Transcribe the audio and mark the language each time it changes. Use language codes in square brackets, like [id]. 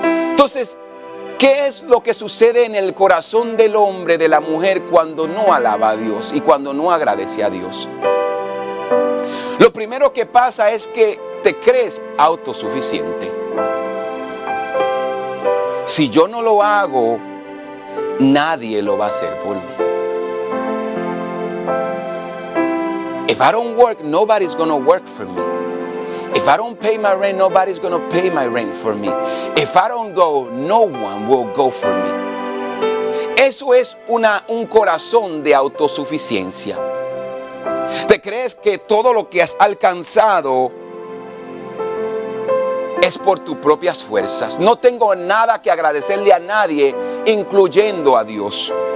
[es] Entonces, ¿qué es lo que sucede en el corazón del hombre, de la mujer, cuando no alaba a Dios y cuando no agradece a Dios? Lo primero que pasa es que te crees autosuficiente. Si yo no lo hago, nadie lo va a hacer por mí. [en] If I don't work, nobody's going to work for me. If I don't pay my rent, nobody's going to pay my rent for me. If I don't go, no one will go for me. [es] Eso es un corazón de autosuficiencia. Te crees que todo lo que has alcanzado es por tus propias fuerzas. No tengo nada que agradecerle a nadie, incluyendo a Dios.